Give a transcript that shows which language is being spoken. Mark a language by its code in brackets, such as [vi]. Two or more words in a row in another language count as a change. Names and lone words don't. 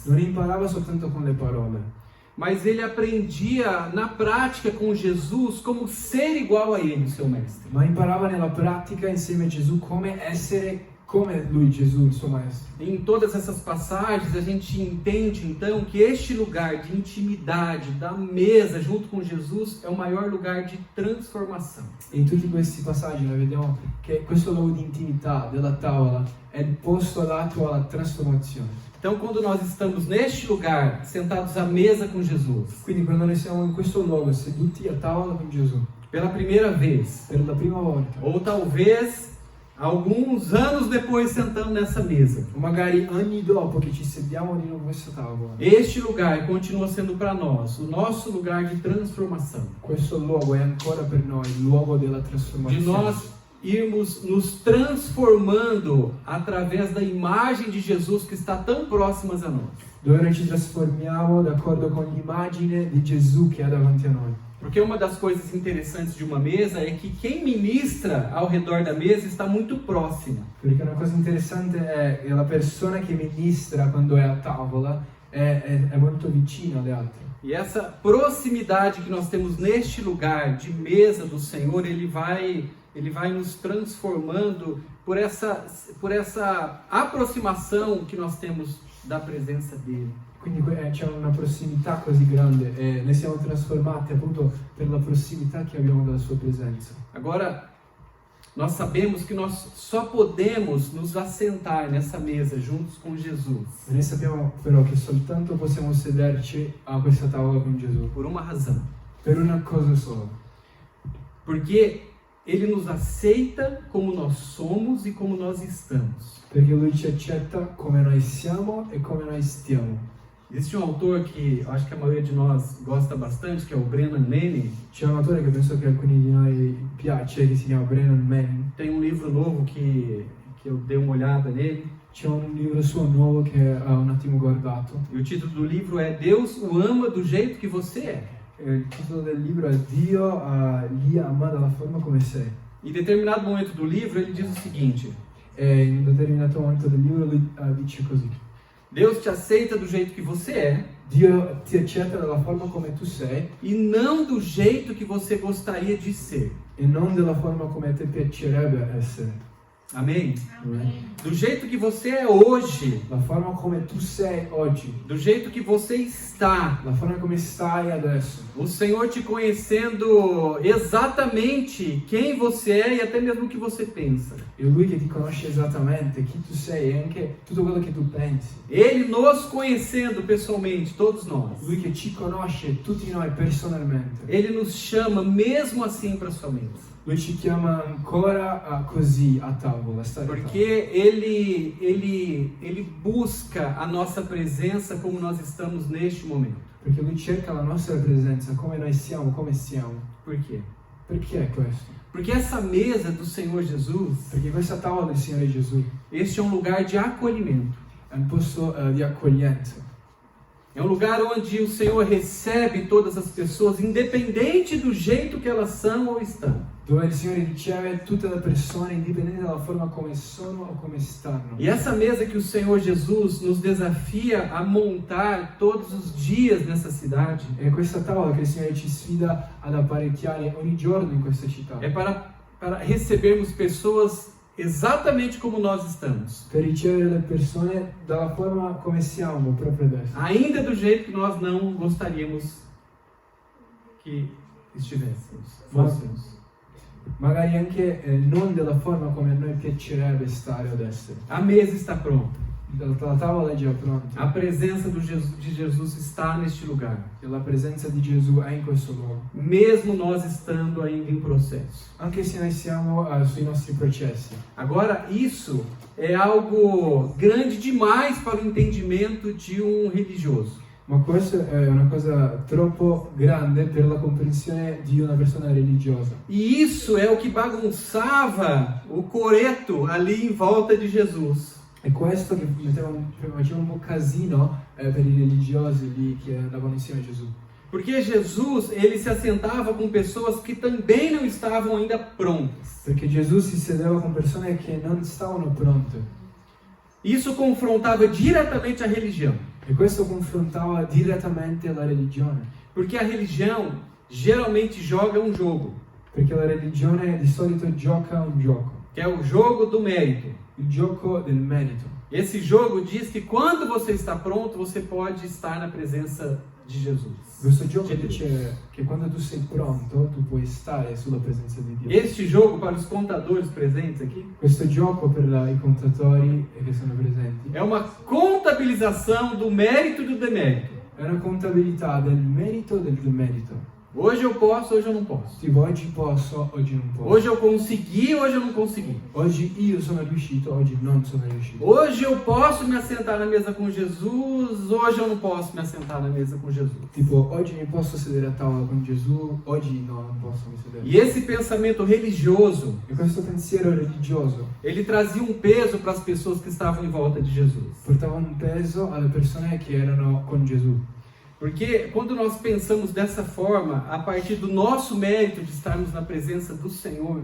[it] non imparava soltanto con le parole, [pt] mas ele aprendia na prática com Jesus como ser igual a ele, seu Mestre. [it] ma imparava nella pratica insieme a Gesù come essere come lui, Gesù, il suo maestro. [pt] Em todas essas passagens, a gente entende então que este lugar de intimidade, da mesa junto com Jesus, é o maior lugar de transformação. [it] E in tutti questi passaggi noi vediamo che questo luogo di intimità della tavola è il posto adatto alla trasformazione. [pt] Então, quando nós estamos neste lugar, sentados à mesa com Jesus, [it] Quindi quando noi siamo in questo luogo seduti a tavola con Gesù, [pt] pela primeira vez, [it] per la prima volta, [pt] ou talvez alguns anos depois sentando nessa mesa, [it] o magari anni dopo che ci sediamo di nuovo a questa tavola, [pt] este lugar continua sendo para nós o nosso lugar de transformação, [it] questo luogo è ancora per noi il luogo della de trasformazione. [pt] nós irmos nos transformando através da imagem de Jesus que está tão próximas a nós. [it] Dove noi ci trasformiamo d'accordo con l'immagine di Gesù che è davanti a noi. [pt] Porque uma das coisas interessantes de uma mesa é que quem ministra ao redor da mesa está muito próxima. [it] Perché una cosa interessante è che la persona che ministra quando è a tavola è molto vicina alle altre. [pt] E essa proximidade que nós temos neste lugar de mesa do Senhor, ele vai nos transformando por essa aproximação que nós temos da presença dele. [it] Quindi c'è una prossimità così grande e noi siamo trasformati appunto per la prossimità che abbiamo dalla sua presenza. [pt] Agora, nós sabemos que nós só podemos nos assentar nessa mesa juntos com Jesus [it] E noi sappiamo però che soltanto possiamo sederci a questa tavola con Gesù [pt] por uma razão. [it] per una cosa sola, [pt] Porque ele nos aceita como nós somos e como nós estamos. [it] perché Lui ci accetta come noi siamo e come noi stiamo. [pt] Existe um autor que eu acho que a maioria de nós gosta bastante, que é o Brennan Manning. [it] C'è un autore che penso che a alcuni di noi piace, che si chiama Brennan Manning. [pt] Tem um livro novo que eu dei uma olhada nele. [it] C'è un libro suo nuovo che ho un attimo guardato. [pt] E o título do livro é Deus o ama do jeito que você é. [it] Il titolo del libro è Dio li ama dalla forma come sei. [pt] Em determinado momento do livro ele diz o seguinte: [it] E in un determinato momento del libro lui dice così: [pt] Deus te aceita do jeito que você é, [it] Dio ti accetta dalla forma come tu sei [pt] e não do jeito que você gostaria de ser. [it] e non della forma come a te piacerebbe essere. [pt] Amém? [it] Amen. [pt] Do jeito que você é hoje, [it] La forma come tu sei oggi, [pt] do jeito que você está, [it] la forma come stai adesso, [pt] o Senhor te conhecendo exatamente quem você é e até mesmo o que você pensa. [it] e Lui che ti conosce esattamente chi tu sei e anche tutto quello che tu pensi. [pt] Ele nos conhecendo pessoalmente, todos nós. [it] Lui che ci conosce tutti noi personalmente. [pt] Ele nos chama mesmo assim para sua mesa. [it] Lui ci chiama ancora così a tavola, a stare a [pt] Porque ele busca a nossa presença como nós estamos neste momento. [it] tavola. Perché Lui cerca la nostra presenza, come noi siamo, come siamo. [pt] Por quê? [it] Perché questo? [pt] Porque essa mesa do Senhor Jesus, [it] Perché questa tavola del Signore Gesù [pt] este é um lugar de acolhimento. [it] è un posto di accoglienza. [pt] É um lugar onde o Senhor recebe todas as pessoas, independente do jeito que elas são ou estão. [it] Dove il Signore riceve tutte le persone indipendente dalla forma come sono o come stanno. [pt] E essa mesa que o Senhor Jesus nos desafia a montar todos os dias nessa cidade, [it] E questa tavola che il Signore ci sfida ad apparecchiare ogni giorno in questa città. [pt] é para recebermos pessoas exatamente como nós estamos. [it] Per ricevere le persone dalla forma come siamo, proprio adesso. [pt] Ainda do jeito que nós não gostaríamos que estivéssemos, fôssemos. [it] Magari anche non della forma come a noi piacerebbe stare ad essere. [pt] A mesa está pronta. [it] La tavola è già [pt] A [it] pronta [pt] presença de Jesus está neste lugar. [it] e la presenza di Gesù è in questo luogo. [pt] Mesmo nós estando ainda em processo. [it] Anche se noi siamo sui nostri processi. [pt] Agora, isso é algo grande demais para o entendimento de um religioso. [it] Ma questo è una cosa troppo grande per la comprensione di una persona religiosa. [pt] E isso é o que bagunçava o coreto ali em volta de Jesus. [it] E questo che faceva un po' casino per i religiosi lì che andavano insieme a Gesù. [pt] Porque Jesus, ele se assentava com pessoas que também não estavam ainda prontas. [it] Perché Gesù si sedeva con persone che non stavano pronte. [pt] Isso confrontava diretamente a religião. [it] E questo confrontava direttamente la religione. [pt] Porque a religião geralmente joga um jogo, [it] Perché la religione di solito gioca un gioco. [pt] que é o jogo do mérito. [it] Il gioco del merito. [pt] Esse jogo diz que quando você está pronto, você pode estar na presença de Jesus. [it] Questo gioco dice che quando tu sei pronto, tu puoi stare sulla presenza di Dio. [pt] Este jogo, para os contadores presentes aqui, [it] Questo gioco per i contatori che sono presenti [pt] é uma contabilização do mérito e do demérito. [it] è una contabilità del merito e del demerito. [pt] Hoje eu posso, hoje eu não posso. [it] Tipo, oggi posso, oggi non posso. [pt] Hoje eu consegui, hoje eu não consegui. [it] Oggi io sono riuscito, oggi non sono riuscito. [pt] Hoje eu posso me assentar na mesa com Jesus, hoje eu não posso me assentar na mesa com Jesus. [it] Tipo, oggi mi posso sedere a tavola con Gesù, oggi no, non posso mi sedere. [pt] E esse pensamento religioso, [it] E questo pensiero religioso [pt] ele trazia um peso para as pessoas que estavam em volta de Jesus. [it] portava un peso alle persone che erano con Gesù. [pt] Porque quando nós pensamos dessa forma, a partir do nosso mérito de estarmos na presença do Senhor,